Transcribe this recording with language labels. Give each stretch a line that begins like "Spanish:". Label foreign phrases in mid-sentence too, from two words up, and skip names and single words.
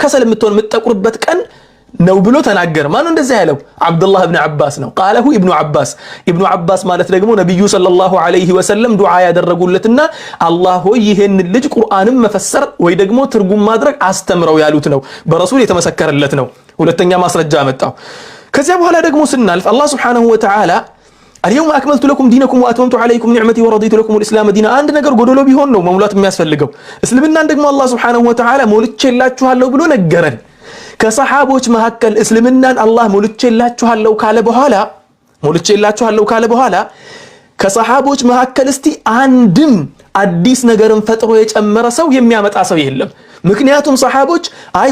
Amharic: ከሰል የምትሆን የምትጠቁርበት ቀን ነው ብሎ ተናገረ ማን እንደዛ ያለው አብዱላህ ኢብኑ አባስ ነው قاله ኢብኑ አባስ ማለት ደግሞ ነብዩ ሰለላሁ
Arabic: عليه وسلم
Amharic: ዱዓ ያደረጉለትና አላህ ሆይ ይሄን ልጅ ቁርአንን መፈሰር ወይ ደግሞ ትርጉም ማድረግ አስተምረው ያሉት ነው በረሱል የተመሰከረለት ነው ሁለተኛ ማስረጃ መጣው ከዚያ በኋላ ደግሞ ስናልፍ አላህ
Arabic: سبحانه وتعالى اليوم اكملت لكم دينكم واتممت عليكم نعمتي ورضيت لكم الاسلام دينا
Amharic: አንድ ነገር ጎደሎ ቢሆን ነው መሙላት የሚያስፈልገው እስልምናን ደግሞ አላህ
Arabic: سبحانه وتعالى
Amharic: ሞልቼላችኋለሁ ብሎ ነገረን ከሰሃቦች መሐከል እስልምናን አላህ ሞልቼላችኋለሁ ካለ በኋላ ከሰሃቦች መሐከል እስቲ አንድም አዲስ ነገርን ፈጥሮ የጨመረ ሰው የሚያመጣ ሰው የለም ምክንያቱም ሰሃቦች አይ